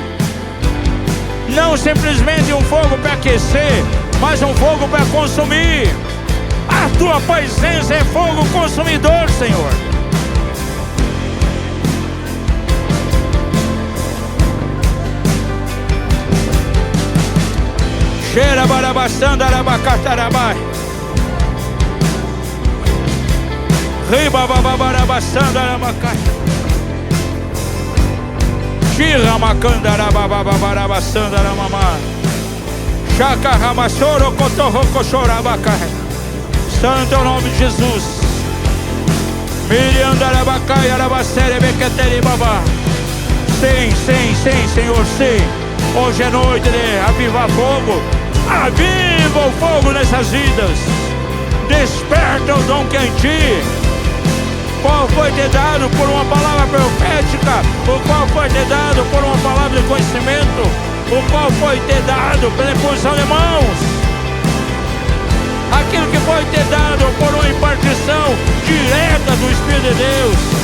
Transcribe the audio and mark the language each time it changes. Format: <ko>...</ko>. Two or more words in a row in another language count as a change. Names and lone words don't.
<pt>Não simplesmente um fogo para aquecer, mas um fogo para consumir. A tua presença é fogo consumidor, Senhor. Cheira barabassanda arabacatarabai. Riba bababarabassanda arabacai. Chira macanda arababarabassanda aramamá. Chaca ramassoro cotorroco chorabacai. Santo é o nome de Jesus. Miriam arabacai arabacere bequetere babá. Sim, sim, sim, Senhor, sim. Hoje é noite de avivar fogo. Aviva o fogo nessas vidas. Desperta o dom que é em ti, qual foi te dado por uma palavra profética, o qual foi te dado por uma palavra de conhecimento, o qual foi te dado pela imposição de mãos, aquilo que foi te dado por uma impartição direta do Espírito de Deus.</pt>